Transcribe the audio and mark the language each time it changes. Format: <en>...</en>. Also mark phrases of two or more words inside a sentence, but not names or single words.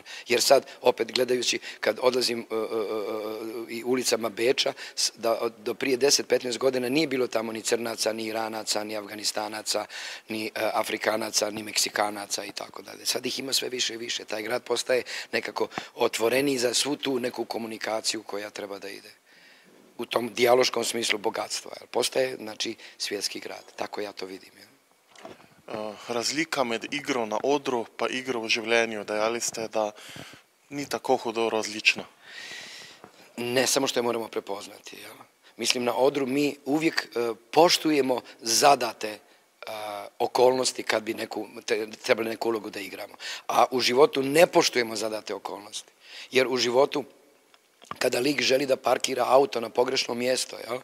<hr>Jer sad, opet gledajući, kad odlazim i ulicama Beča, do prije 10-15 godina nije bilo tamo ni Crnaca, ni Iranaca, ni Afganistanaca, ni Afrikanaca, ni Meksikanaca i tako dalje. Sad ih ima sve više i više. Taj grad postaje nekako otvoreniji za svu tu neku komunikaciju koja treba da ide. U tom dijaloškom smislu bogatstva. Postaje, znači, svjetski grad. Tako ja to vidim.</hr> <sl>Razlika med igro na odru pa igro v življenju, dejali ste, da ni tako hudo različna.</sl> <hr>Ne, samo što je moramo prepoznati. Jel? Mislim, na odru mi uvijek poštujemo zadate okolnosti kad bi trebali neku ulogu da igramo. A u životu ne poštujemo zadate okolnosti. Jer u životu, kada lik želi da parkira auto na pogrešno mjesto, jel?</hr>